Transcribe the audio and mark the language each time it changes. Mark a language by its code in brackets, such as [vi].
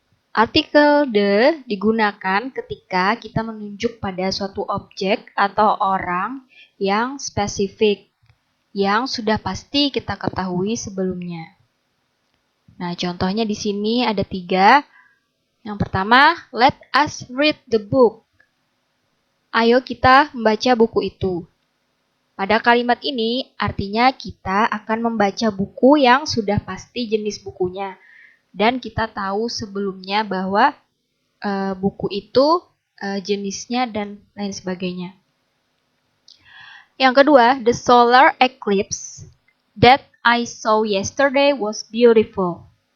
[id] Artikel the digunakan ketika kita menunjuk pada suatu objek atau orang yang spesifik, yang sudah pasti kita ketahui sebelumnya. Nah, contohnya di sini ada 3. Yang pertama, [en] let us read the book. [id] Ayo kita membaca buku itu. Pada kalimat ini, artinya kita akan membaca buku yang sudah pasti jenis bukunya. Dan kita tahu sebelumnya bahwa buku itu jenisnya dan lain sebagainya. Yang kedua, [en] the solar eclipse that I saw yesterday was beautiful.